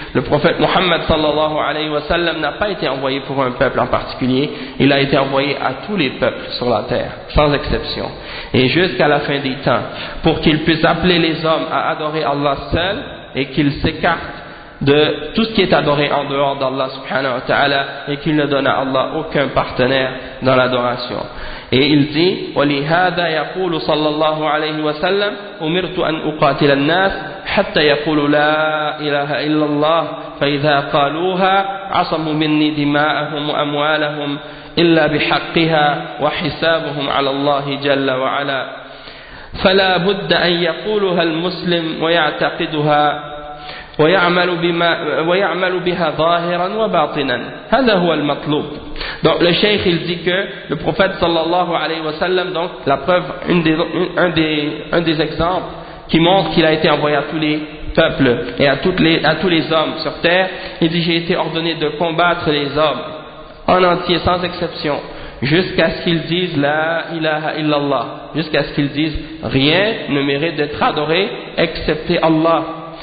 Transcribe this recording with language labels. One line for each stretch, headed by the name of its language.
French: Le prophète Mohammed sallallahu alayhi wa sallam n'a pas été envoyé pour un peuple en particulier, il a été envoyé à tous les peuples sur la terre, sans exception. Et jusqu'à la fin des temps, pour qu'il puisse appeler les hommes à adorer Allah seul et qu'ils s'écartent de tout ce qui est adoré en dehors d'Allah subhanahu wa ta'ala et qu'il ne donne à Allah aucun partenaire dans l'adoration. Et il dit,
Arabic: ولهذا يقول صلى الله عليه وسلم أمرت أن أقاتل الناس حتى يقولوا لا إله إلا الله، فإذا قالوها عصموا مني دماءهم وأموالهم إلا بحقها وحسابهم على الله جل وعلا. فلا بد أن يقولها المسلم ويعتقدها ويعمل بما ويعمل بها ظاهرا وباطنا. هذا هو المطلوب.
French: Donc le cheikh il dit que le prophète sallallahu alayhi wa sallam, donc la preuve, un des exemples qui montre qu'il a été envoyé à tous les peuples et à tous les hommes sur terre, il dit: j'ai été ordonné de combattre les hommes en entier sans exception jusqu'à ce qu'ils disent
Arabic: la ilaha illallah,
French: jusqu'à ce qu'ils disent rien ne mérite d'être adoré excepté Allah.